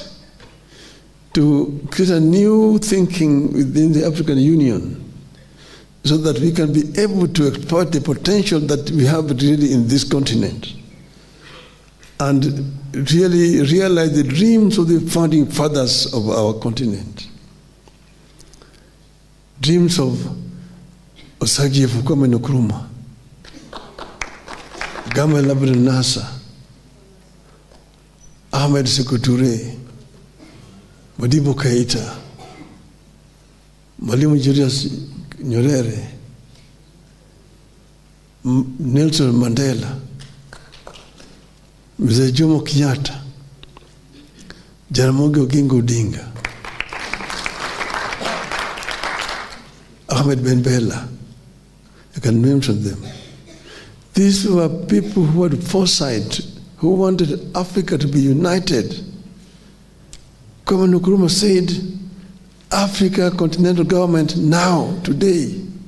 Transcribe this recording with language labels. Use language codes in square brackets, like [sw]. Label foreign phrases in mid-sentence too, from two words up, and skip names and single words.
[en] to create a new thinking within the African Union so that we can be able to exploit the potential that we have really in this continent and really realize the dreams of the founding fathers of our continent. Dreams of Osagie Kwame Nkrumah, Gamal Abdel Nasser, Ahmed Sékou Touré, Modibo Keïta, Mwalimu Julius Nyerere, Nelson Mandela, Mzee Jomo Kenyatta, Jaramogi Oginga Odinga, Ahmed Ben Bella. I can mention them. These were people who had foresight, who wanted Africa to be united. Kwame Nkrumah said, Africa continental government now, today.